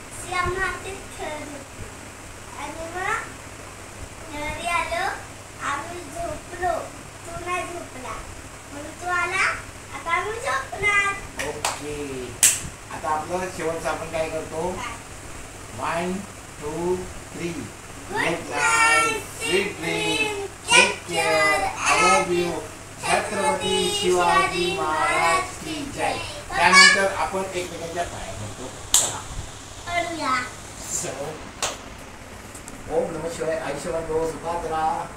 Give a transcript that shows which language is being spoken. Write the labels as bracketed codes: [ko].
[mr] श्याम मातीत खेळत होती. आणि मग घरी आलो, आम्ही झोपलो. तू नाही झोपला म्हणून तू आला, आता आम्ही झोपणार. ओके. आता आपलं शेवटचं आपण काय करतो? 1 2 3. [en] Good night, sweet dream, take care, I love you. [mr] Chhatrapati Shivaji Maharaj की जय. त्यानंतर आपण एकमेकांच्या पाया पडतो. चला. अरुया. [sa] ओम नमः शिवाय. आयुष्यवान भव, [mr] सुखात राहा.